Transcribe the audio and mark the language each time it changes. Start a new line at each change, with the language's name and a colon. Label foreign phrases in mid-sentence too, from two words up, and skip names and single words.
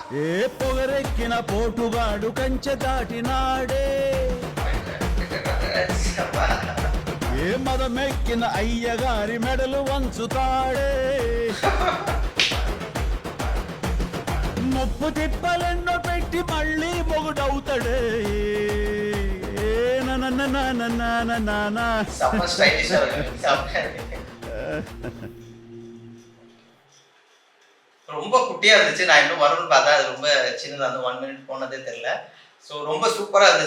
Telugu: ఏ పొగరెక్కిన పోటుగాడు కంచె దాటినాడే, ఏ మదమెక్కిన అయ్యగారి మెడలు వంచుతాడే, ముప్పు తిప్పలెన్నో పెట్టి మళ్ళీ మొగుడవుతాడే.
Tamil: ரொம்ப குட்டியாக இருந்துச்சு. நான் இன்னும் வரும்னு பார்த்தா அது ரொம்ப சின்னதாக இருந்து 1 minute போனதே தெரில. ஸோ ரொம்ப சூப்பராக இருந்துச்சு.